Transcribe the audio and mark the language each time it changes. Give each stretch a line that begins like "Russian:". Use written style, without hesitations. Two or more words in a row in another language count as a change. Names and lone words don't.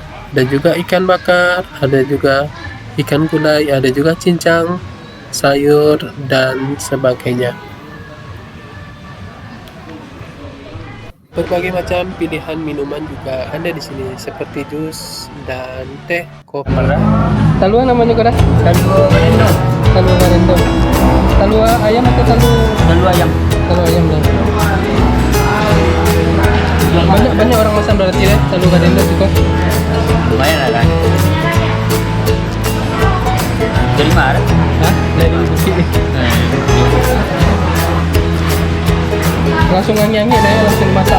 Indonesian: Ada juga ikan bakar, ada juga ikan gulai, ada juga cincang, sayur dan sebagainya. Berbagai macam pilihan minuman juga ada di sini seperti jus dan teh, kopi.
Minangkabau: Talua namanya kau dah? Talua barendo. Talua barendo. Talua ayam atau Talua ayam. talua ayam dah?
Indonesian: Banyak orang masak berarti ya
Minangkabau: talua barendo
Indonesian: juga. Lumayan lah kan. Dari mana? Hah? Dari bukit ni. Langsung angin-angin ya, langsung dimasak.